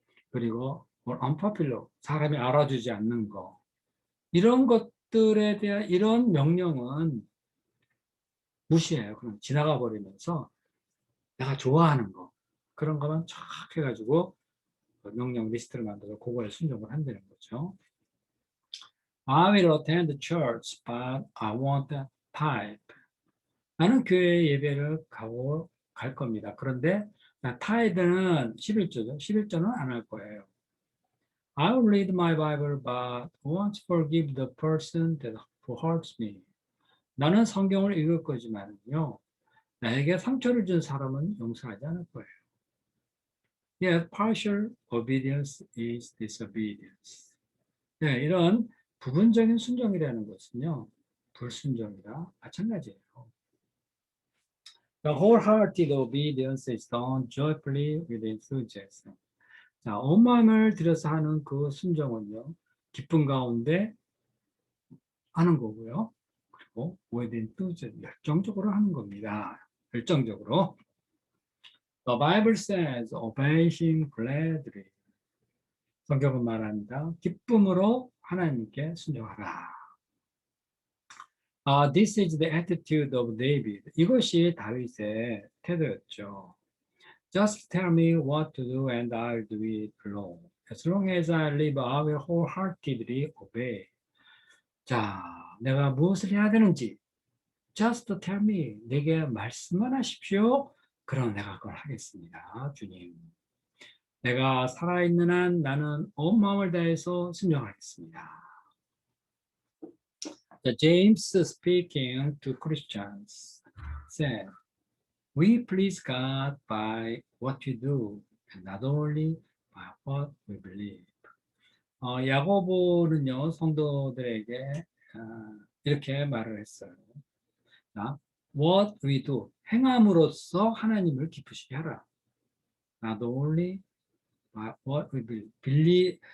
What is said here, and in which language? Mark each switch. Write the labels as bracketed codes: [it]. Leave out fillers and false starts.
[ko] 그리고 unpopular 사람이 알아주지 않는 거. 이런 것들에 대한 이런 명령은 무시해요. 그럼 지나가 버리면서 내가 좋아하는 거 그런 것만 쫙 해가지고 명령 리스트를 만들어서 그거에 순종을 한다는 거죠. [en] I will attend the church, but I want a tithe. [ko] 나는 교회 예배를 갈 겁니다. 그런데 타이드는 11조죠. 11조는 안 할 거예요. [en] I will read my Bible, but won't forgive the person who hurts me. [ko] 나는 성경을 읽을 거지만요. 나에게 상처를 준 사람은 용서하지 않을 거예요. [en] Yet partial obedience is disobedience. [ko] 네, 이런 부분적인 순종이라는 것은요. 불순종이라 마찬가지예요. [en] The wholehearted obedience is done joyfully with enthusiasm. [ko] 자, 온 마음을 들여서 하는 그 순종은요. 기쁨 가운데 하는 거고요. 그리고 [en] with enthusiasm, [ko] 열정적으로 하는 겁니다. 열정적으로. [en] The Bible says, obey him gladly. [ko] 성경은 말합니다. 기쁨으로 하나님께 순종하라. [en] This is the attitude of David. [ko] 이것이 다윗의 태도였죠. [en] Just tell me what to do and I'll do it alone. As long as I live, I will wholeheartedly obey. [ko] 자, 내가 무엇을 해야 되는지 [en] Just tell me. [ko] 내게 말씀만 하십시오. 그럼 내가 그걸 하겠습니다. 주님. 내가 살아있는 한 나는 온 마음을 다해서 순종하겠습니다. [en] James speaking to Christians said, We please God by what we do, and not only by what we believe. [ko] 야고보는요, 성도들에게 이렇게 말을 했어요. 자, [en] what we do, [ko] 행함으로써 하나님을 기쁘시게 하라. [en] Not only by what we believe.